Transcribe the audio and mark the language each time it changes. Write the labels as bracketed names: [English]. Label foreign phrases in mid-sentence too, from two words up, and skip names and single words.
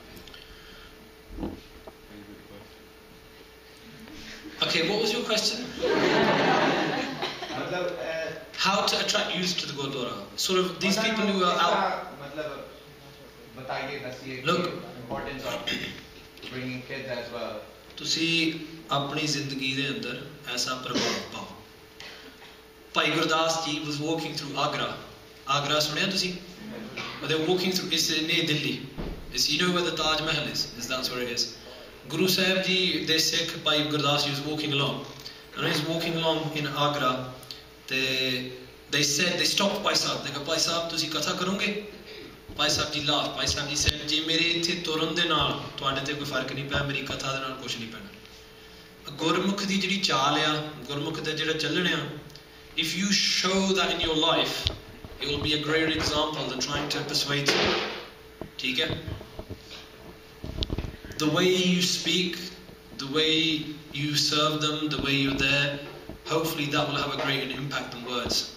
[English] Okay, what was your question? How to attract youth to the Gurdwara? Sort of these people who are out. Look, importance of bringing kids as well. [Punjabi] ਤੁਸੀਂ ਆਪਣੀ ਜ਼ਿੰਦਗੀ ਦੇ ਅੰਦਰ ਐਸਾ ਪ੍ਰਭਾਵ ਪਾਓ. [English] ਭਾਈ ਗੁਰਦਾਸ ਜੀ was walking through Agra [Punjabi] ਸੁਣਿਆ ਤੁਸੀਂ? [English] They were walking through, it's near Delhi. You know where the Taj Mahal is? That's where it is. Guru Sahib Ji, the Sikh, Bhai Gurdas, he was walking along. And he was walking along in Agra. They said, they stopped Bhai Sahib. They go, [Punjabi] Bhai Sahib, ਤੁਸੀਂ ਕਥਾ ਕਰੋਗੇ? Bhai Sahib Ji laughed. Bhai Sahib Ji said, ਜੇ ਮੇਰੇ ਇੱਥੇ ਤੁਰਨ ਦੇ ਨਾਲ ਤੁਹਾਡੇ ਤੇ ਕੋਈ ਫ਼ਰਕ ਨਹੀਂ ਪਿਆ, ਮੇਰੀ ਕਥਾ ਦੇ ਨਾਲ ਕੁਝ ਨਹੀਂ ਪੈਣਾ. ਗੁਰਮੁਖ ਦੀ ਜਿਹੜੀ ਚਾਲ ਆ, ਗੁਰਮੁਖ ਦਾ ਜਿਹੜਾ ਚੱਲਣ ਆ, [English] if you show that in your life, it will be a greater example than trying to persuade someone. The way you speak, the way you serve them, the way you're there, hopefully that will have a greater impact than words.